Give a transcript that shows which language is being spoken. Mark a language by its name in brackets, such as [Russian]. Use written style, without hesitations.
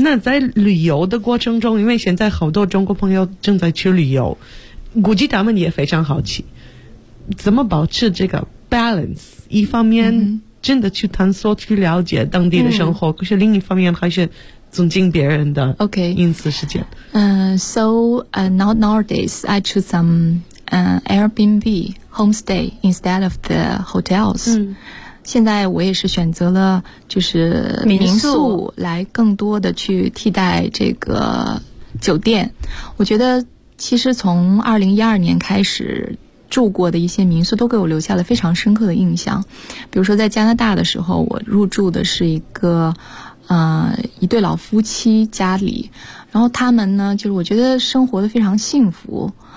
[Chinese] 那在旅游的过程中，因为现在好多中国朋友正在去旅游，估计他们也非常好奇怎么保持这个balance， 一方面真的去探索去了解当地的生活，可是另一方面还是尊敬别人的隐私时间。 [English] Nowadays I choose some Airbnb homestay instead of the hotels. [Chinese] 现在我也是选择了就是民宿来更多的去替代这个酒店。我觉得其实从2012年开始住过的一些民宿都给我留下了非常深刻的印象。比如说在加拿大的时候，我入住的是一个一对老夫妻家里，然后他们呢就是我觉得生活得非常幸福。